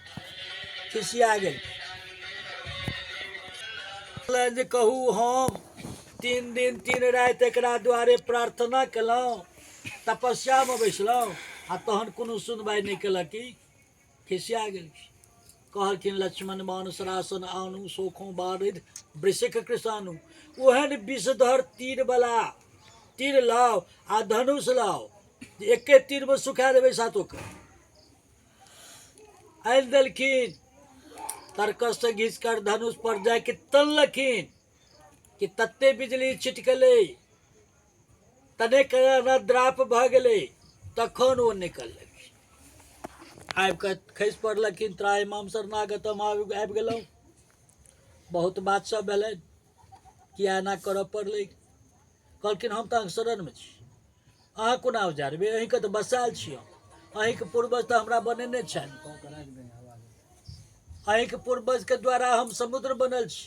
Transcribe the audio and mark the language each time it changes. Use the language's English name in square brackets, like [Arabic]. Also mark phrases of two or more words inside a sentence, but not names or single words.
[Maithili] खिसिया गेल, जे कहू हम 3 दिन 3 राति एकरा दुआरे प्रार्थना केलहुँ, तपस्या में बैसलहुँ, आ तहन कोनो सुनवाई नहीं केलक। कि खिसिया गेल। [Awadhi] कहलखिन लक्ष्मण मानुष रासन आनु, सोखों बारिद वृषिक कृषाणु। [Maithili] ओहन विषधर तीर वाला तीर लाओ आ धनुष लाओ, एके तीर में सुखा देवे सातों के। आनि देलखिन, तरकस से घिस कर धनुष पर जाके तनलखिन कि तत्ते बिजली छिटकले, तने द्राप भ गेलै, तखन ओ निकललखिन। आबि कऽ खसि पड़लखिन, [Sanskrit] त्राहि माम शरणागतम, [Maithili] आबि गेलहुँ। बहुत बात सब भेलनि, किया एना करऽ पड़लै। कहलखिन हम तऽ अहाँके शरणमे छी, अहाँ कोना उजारबै, अहीँके तऽ बसायल छी हम, अहीँके पूर्वज तऽ हमरा बनेने छनि, अहीँके पूर्वजके द्वारा हम समुद्र बनल छी।